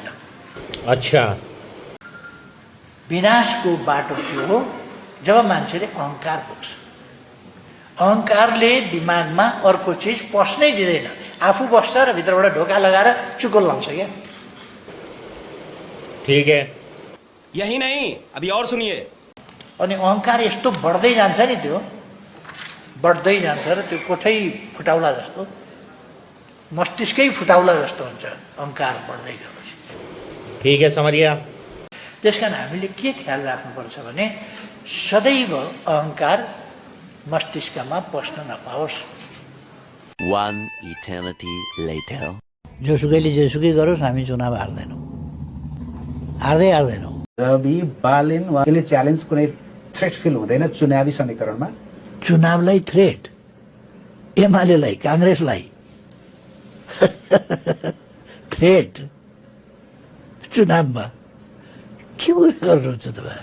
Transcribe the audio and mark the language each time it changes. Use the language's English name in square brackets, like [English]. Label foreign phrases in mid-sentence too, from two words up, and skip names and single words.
[Hindi] अच्छा, [Nepali] विनाशको बाटो के हो? जब मान्छेले अहंकार बोक्छ। अहंकारले दिमागमा अर्को चिज पस्नै दिँदैन। आफू बस्छ र भित्रबाट ढोका लगाएर चुकुल लाउँछ क्या। [Hindi] ठीक है। यही नहीं, अभी और सुनिए। [Nepali] अनि अहंकार यस्तो बढ्दै जान्छ नि, त्यो बढ्दै जान्छ र त्यो कोठै फुटाउला जस्तो, मस्तिष्कै फुटाउला जस्तो हुन्छ अहंकार बढ्दै गएपछि। [Hindi] ठीक है, समझ गया। [Nepali] त्यसकारण हामीले के ख्याल राख्नुपर्छ भने सदैव अहंकार मस्तिष्कमा पस्न नपाओस्। [English] One eternity later. [Nepali] जोसुकैले जेसुकै गरोस्, हामी चुनाव हार्दैनौँ, हार्दैनौँ। रवि बालेन उहाँले च्यालेन्ज कुनै [English] threat feel [Nepali] हुँदैन चुनावी समीकरणमा? चुनावलाई थ्रेट, एमालेलाई, काङ्ग्रेसलाई थ्रेट चुनावमा के गर्नुहुन्छ तपाईँ?